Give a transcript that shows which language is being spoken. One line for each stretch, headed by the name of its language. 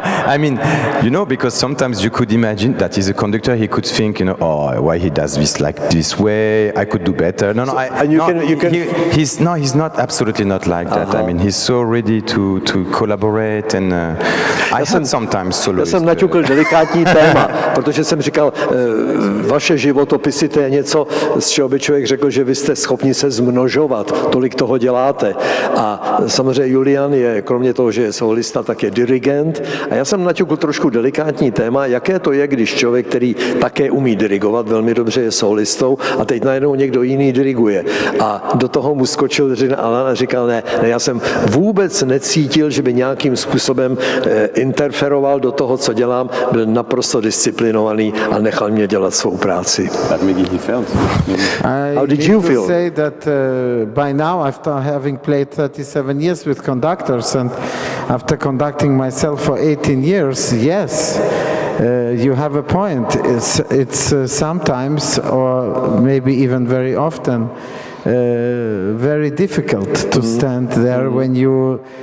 English: I mean, you know, because sometimes you could imagine that he's a conductor. He could think, you know, oh, why he does this like this way? I could do better. He's not absolutely not like that. I mean, he's so ready to collaborate, and I had sometimes soloist.
Czech: Já jsem naťukl delikátní téma, protože jsem říkal, vaše životopisy, to je něco, z čeho by člověk řekl, že vy jste schopni se zmnožovat, tolik toho děláte. A samozřejmě Julian je, kromě toho, že je solista, tak je dirigent. A já jsem naťukl trošku delikátní téma, jaké to je, když člověk, který také umí dirigovat, velmi dobře je solistou, a teď najednou někdo jiný diriguje. A do toho mu skočil Alain a říkal, ne, já jsem vůbec necítil, že by nějakým způsobem interferoval do toho, co dělám, byl naprosto disciplinovaný a nechal mě dělat svou práci.
English: How did you feel? I say that by now, after having played 37 years with conductors and after conducting myself for 18 years, yes, you have a point. It's sometimes, or maybe even very often, very difficult to stand there when you